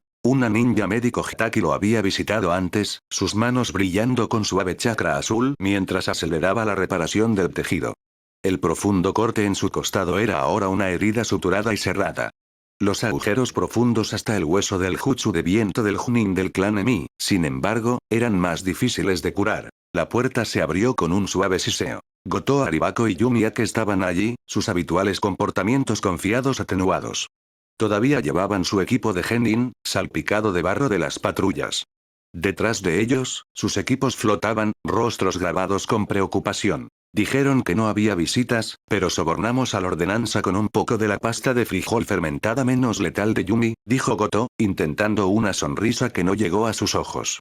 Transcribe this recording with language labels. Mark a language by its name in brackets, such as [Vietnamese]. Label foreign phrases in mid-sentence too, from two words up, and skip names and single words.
[Spanish] Una ninja médico Hitaki lo había visitado antes, sus manos brillando con suave chakra azul mientras aceleraba la reparación del tejido. El profundo corte en su costado era ahora una herida suturada y cerrada. Los agujeros profundos hasta el hueso del jutsu de viento del Junin del clan Emi, sin embargo, eran más difíciles de curar. La puerta se abrió con un suave siseo. Goto Aribako y Yumiya estaban allí, sus habituales comportamientos confiados atenuados. Todavía llevaban su equipo de genin, salpicado de barro de las patrullas. Detrás de ellos, sus equipos flotaban, rostros grabados con preocupación. Dijeron que no había visitas, pero sobornamos a la ordenanza con un poco de la pasta de frijol fermentada menos letal de Yumi, dijo Goto, intentando una sonrisa que no llegó a sus ojos.